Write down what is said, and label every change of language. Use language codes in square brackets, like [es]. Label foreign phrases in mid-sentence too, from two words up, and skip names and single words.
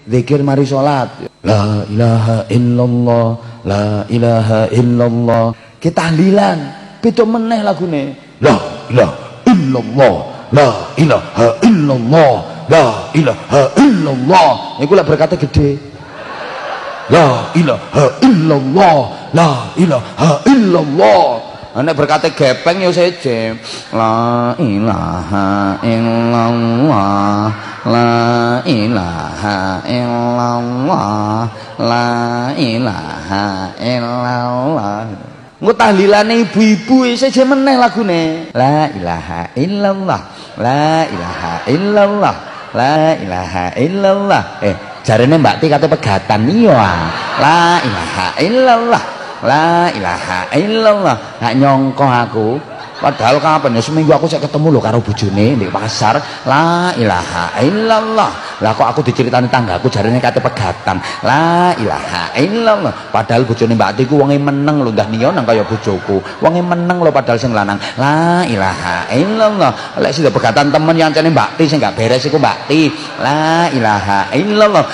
[jv] zikir mari salat. [ar] لا إله إلا الله، لا إله إلا الله. [jv] Kita tahlilan, beda meneh lagune. [ar] لا إله إلا الله، لا إله إلا الله، لا إله إلا الله. [jv] Iku lek berkate gede. [ar] لا إله إلا الله، لا إله إلا الله. [jv] Nek berkate gepeng ya seje. [ar] لا إله إلا الله، لا إله إلا الله، لا إله إلا الله. [jv] Engko tahlilane ibu-ibu seje meneh lagune. [ar] لا إله إلا الله، لا إله إلا الله، لا إله إلا الله. [jv] Jarene Mbak Ti kate pegatan iya. [ar] لا إله إلا الله، لا إله إلا الله. [jv] Gak nyongko aku. Padahal kapan ya seminggu aku saya ketemu lho karo bojone di pasar. [ar] لا إله إلا الله. [jv] Lah kok aku diceritani tanggaku jarene kate pegatan. [ar] لا إله إلا الله. [jv] Padahal bojone Mbak Ti ku wonge meneng lho ndah niyo nang kaya bojoku. Wonge meneng lho padahal sing lanang. [ar] لا إله إلا الله. [jv] Lek sing pegatan temen yang ancene Mbak Ti sing gak beres iku Mbak Ti. [ar] لا إله إلا الله.